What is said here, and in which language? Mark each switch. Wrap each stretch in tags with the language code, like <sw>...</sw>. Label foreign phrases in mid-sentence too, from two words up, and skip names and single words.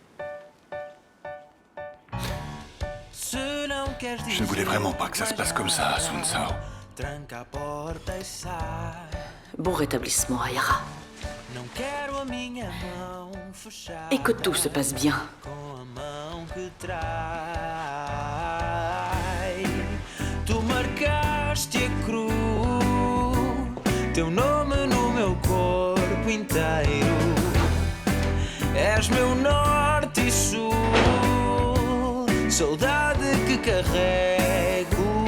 <fr>Je ne voulais vraiment pas que ça se passe comme ça, Sun Sao. Bon rétablissement, Ayara. Et que tout se passe bien.</fr> <pt>Tu marcaste a cruz, teu nome no meu corpo inteiro. És meu norte e sul, saudade que carrego.</pt>